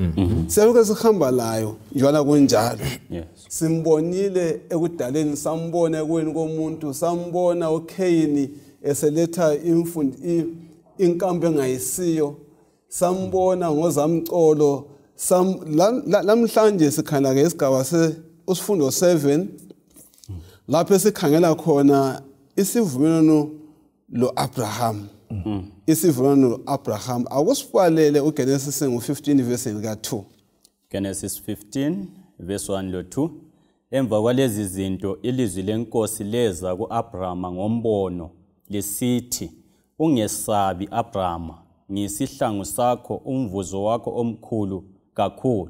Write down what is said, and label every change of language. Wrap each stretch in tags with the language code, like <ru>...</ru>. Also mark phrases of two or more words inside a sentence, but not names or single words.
<nd>Siyaluke sihamba layo njalo kunjalo. Simbonile ekudaleni, sambona ekweni komuntu, sambona uKhayini eseletha inkambo engayisiyo, sambona ngozamcolo. Lamhlanje sikhangela ke isigaba usifundo 7 lapho esikhangela khona isivumelwano lo-Abraham. Isivumelwano lo-Abraham akusibhalele uGenesis ngo-15 verse lika 2. Genesis 15 verse 1 lo 2. Emva kwalezi zinto ilizwi lenkosi leza ku-Abrahama ngombono lisithi, ungesabi Abrahama, ngiyisihlangu sakho, umvuzo wakho omkhulu kakhulu.</nd>